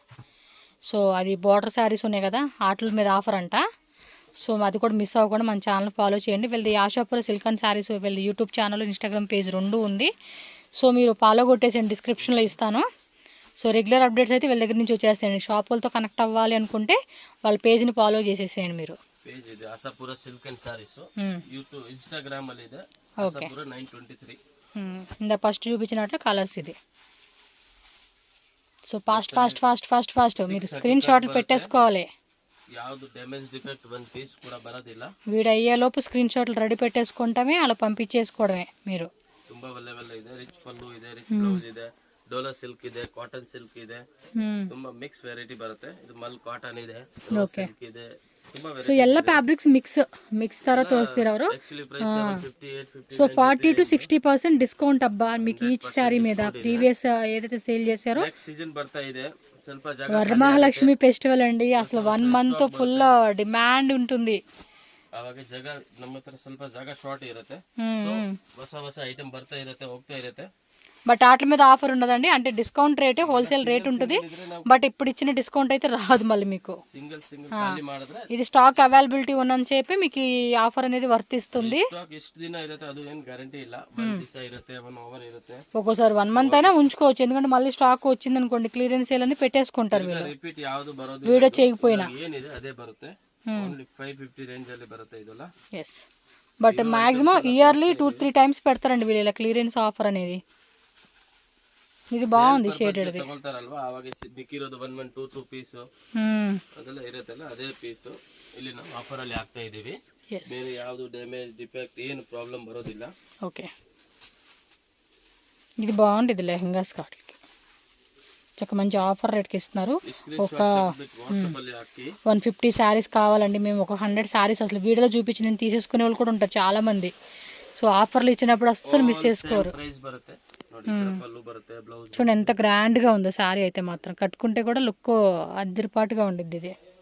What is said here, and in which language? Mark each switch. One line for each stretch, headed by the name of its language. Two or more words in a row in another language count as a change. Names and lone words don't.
Telugu: సో అది
English: border sarees
Telugu: ఉన్నాయి కదా, వాటి మీద ఆఫర్ అంట. సో అది కూడా మిస్ అవ్వకుండా మన ఛానల్ ఫాలో చేయండి. వీళ్ళది ఆశాపుర సిల్క్ అండ్ శారీస్ వీళ్ళ యూట్యూబ్ ఛానల్, ఇన్స్టాగ్రామ్ పేజ్ 2 ఉంది. సో మీరు ఫాలో కొట్టేసండి, డిస్క్రిప్షన్లో ఇస్తాను. సో
English: regular updates
Telugu: అయితే వీళ్ళ దగ్గర నుంచి వచ్చేస్తాయండి. షాపులతో కనెక్ట్ అవ్వాలి అనుకుంటే వాళ్ళ పేజ్ని ఫాలో చేసేసేయండి మీరు.
Kannada: ಪೇಜ್ ಇದೆ ಆಶಾಪುರ ಸಿಲ್ಕ್ ಅಂಡ್ ಸಾರೀಸ್ ಯೂಟ್ಯೂಬ್ ಇನ್ಸ್ಟಾಗ್ರಾಮ್ ಅಲ್ಲಿ ಇದೆ ಆಶಾಪುರ 923.
Telugu: ఇందా ఫస్ట్ చూపించినట్లు కలర్స్ ఇది. సో ఫాస్ట్ మీరు స్క్రీన్ షాట్లు పెట్టేసుకోవాలి.
Kannada: ಯಾವುದು
English: damage defect
Kannada: ಒಂದು ಪೀಸ್ ಕೂಡ ಬರೋದಿಲ್ಲ.
Telugu: వీడు అయ్యేలోపు స్క్రీన్ షాట్లు రెడీ పెట్టేసుకుంటామే, అలా పంపించేసుకోవడమే మీరు.
Kannada: ತುಂಬಾ ಒಳ್ಳೆ ಇದೆ. ರಿಚ್ ಪಲ್ಲು ಇದೆ,
English: rich blouse
Kannada: ಇದೆ, ಡೋಲಾ ಸಿಲ್ಕ್ ಇದೆ,
English: cotton silk
Kannada: ಇದೆ, ತುಂಬಾ
English: mix variety
Kannada: ಬರುತ್ತೆ. ಇದು ಮಲ್ ಕಾಟನ್ ಇದೆ, ಸಿಲ್ಕ್ ಇದೆ, సో ಎಲ್ಲ
English: fabrics mix
Kannada: ತರ ತೋರಿಸ್ತೀರ ಅವರು.
Telugu: సో 40 to 60% డిస్కౌంట్ అబ్బా మీకు
English: each saree
Telugu: మీద. ప్రీవియస్ ఏదైతే సేల్ చేశారో
Kannada: సీజన్ ಬರ್ತಾ ಇದೆ, ಸ್ವಲ್ಪ
Telugu: వరమహాలక్ష్మి ఫెస్టివల్ అండి, అసలు 1 month
English: full demand
Telugu: ఉంటుంది.
Kannada: ಅವಾಗ ಜಾಗ ನಮ್ಮ ಹತ್ರ ಸ್ವಲ್ಪ ಜಾಗ ಶಾರ್ಟ್ ಇರುತ್ತೆ. ಹೊಸ ಐಟಮ್ ಬರ್ತಾ ಇರುತ್ತೆ, ಹೋಗ್ತಾ ಇರುತ್ತೆ.
Telugu: బట్ వాటి మీద ఆఫర్ ఉండదండి, అంటే డిస్కౌంట్ రేటే,
English: wholesale rate
Telugu: ఉంటుంది. బట్ ఇప్పుడు ఇచ్చిన డిస్కౌంట్ అయితే రాదు మళ్ళీ మీకు. ఇది
English: stock availability
Telugu: ఉన్నని చెప్పి మీకు ఈ ఆఫర్ అనేది వర్తిస్తుంది. ఒక్కోసారి 1 month అయినా ఉంచుకోవచ్చు, ఎందుకంటే మళ్ళీ స్టాక్ వచ్చింది అనుకోండి
English: clearance sale
Telugu: అని పెట్టేసుకుంటారు వీళ్ళు, వీడియో చేయకపోయినా.
English: yes, but maximum yearly
Telugu: 2-3 times పెడతారండి వీళ్ళు ఇలా
English: clearance offer
Telugu: అనేది. ఇది బాగుంది షేడెడ్.
Kannada: ತಗೊಳ್ತಾರಲ್ವಾ ಆವಾಗ ಬಿಕ್ಕಿರೋದು 1-2 ಪೀಸ್ ಅದೆಲ್ಲ ಇರುತ್ತಲ್ಲ, ಅದೇ ಪೀಸ್ ಇಲ್ಲಿ ನಾವು ಆಫರ್ ಅಲ್ಲಿ ಹಾಕ್ತಾ ಇದೀವಿ. ಬೇರೆ ಯಾವುದು
English: damage defect
Kannada: ಏನು ಪ್ರಾಬ್ಲಮ್ ಬರೋದಿಲ್ಲ.
Telugu: ఓకే, ఇది బాగుంది. ఇది లెహంగా స్కార్ట్లకి చక్క మంచి ఆఫర్ రేట్కి ఇస్తున్నారు. ఒక 150 శారీస్ కావాలండి, మేము ఒక 100 శారీస్ అసలు వీడియోలో చూపించి నేను తీసేసుకునే వాళ్ళు కూడా ఉంటారు చాలా మంది. సో ఆఫర్లు ఇచ్చినప్పుడు అస్సలు మిస్ చేసుకోరు. చూడండి ఎంత గ్రాండ్ గా ఉందో శారీ అయితే మాత్రం, కట్టుకుంటే కూడా లుక్ అద్దరిపాటుగా ఉండిద్ది ఇది.